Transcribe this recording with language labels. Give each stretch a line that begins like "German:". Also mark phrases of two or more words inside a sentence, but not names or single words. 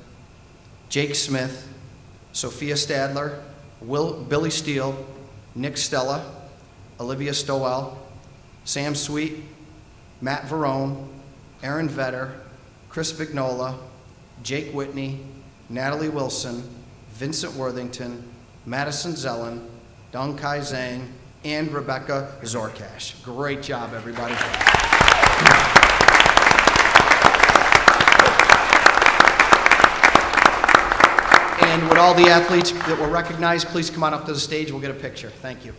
English: Jake Smith, Sophia Stadler, Billy Steele, Nick Stella, Olivia Stowell, Sam Sweet, Matt Verone, Aaron Vetter, Chris Vignola, Jake Whitney, Natalie Wilson, Vincent Worthington, Madison Zellen, Dong Kai Zhang, and Rebecca Zorkash. Great job, everybody. And would all the athletes that were recognized please come on up to the stage? We'll get a picture. Thank you.